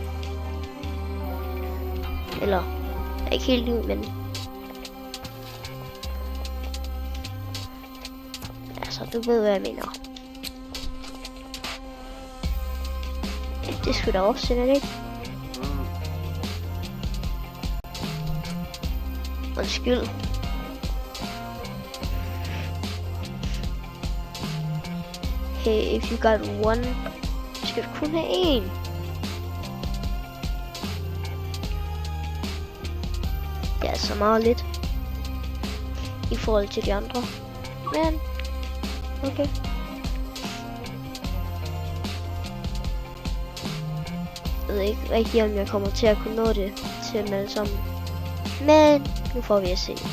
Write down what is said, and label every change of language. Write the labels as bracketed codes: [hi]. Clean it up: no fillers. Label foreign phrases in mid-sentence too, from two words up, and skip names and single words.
[da] Eller ikke helt ny, men altså, du ved, hvad jeg mener. Det skulle da også sende det, ikke? Undskyld. [en] Hey, if you got one, [da] skal du kun have en. Det er så meget lidt i forhold til de andre, men okay. Jeg ved ikke rigtig, om jeg kommer til at kunne nå det til dem alle sammen, men nu får vi at se.